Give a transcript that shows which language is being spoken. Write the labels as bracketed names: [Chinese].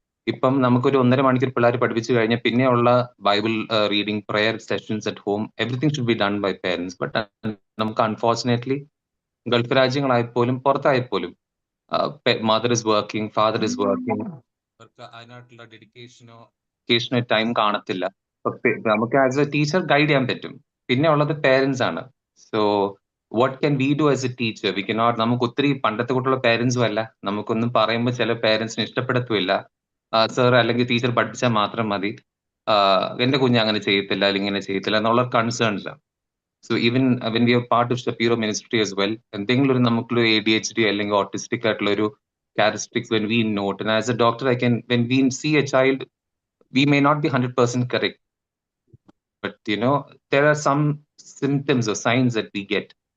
[Malayalam] ഇപ്പം നമുക്കൊരു 1.5 മണിക്കൂർ പിള്ളേർ പഠിപ്പിച്ചു കഴിഞ്ഞാൽ പിന്നെയുള്ള Bible reading, prayer sessions at home, [English] Everything should be done by parents. [Malayalam] But നമുക്ക് unfortunately Gulf രാജ്യങ്ങളായപ്പോലും പുറത്തായപ്പോലും [English] mother is working, father is working, [Malayalam] അവർക്ക് അതിനായിട്ടുള്ള ഡെഡിക്കേഷനോ ടൈം കാണത്തില്ല. നമുക്ക് ആസ് എ ടീച്ചർ ഗൈഡ് ചെയ്യാൻ പറ്റും. പിന്നെ ഉള്ളത് പേരൻസ് ആണ്. [English] So what can we do as a teacher? We cannot, [Malayalam] നമുക്ക് ഒത്തിരി പണ്ടത്തെ കൂട്ടുള്ള പേരൻസും അല്ല, നമുക്കൊന്നും പറയുമ്പോൾ ചില പേരൻസിന് ഇഷ്ടപ്പെടത്തുമില്ല. സർ അല്ലെങ്കിൽ ടീച്ചർ പഠിപ്പിച്ചാൽ മാത്രം മതി, എന്റെ കുഞ്ഞ് അങ്ങനെ ചെയ്യത്തില്ല അല്ലെങ്കിൽ ഇങ്ങനെ ചെയ്യത്തില്ല എന്നുള്ള കൺസേൺസ് ആണ്. [English] so even when we are part of Shapiro ministry as well, [Malayalam] എന്തെങ്കിലും ഒരു നമുക്കുള്ള ADHD അല്ലെങ്കിൽ ഓട്ടിസ്റ്റിക് ആയിട്ടുള്ള ഒരു [English] characteristics when we note, and as a doctor I can, when we see a child, we may not be 100% correct, but you know there are some symptoms or signs that we get.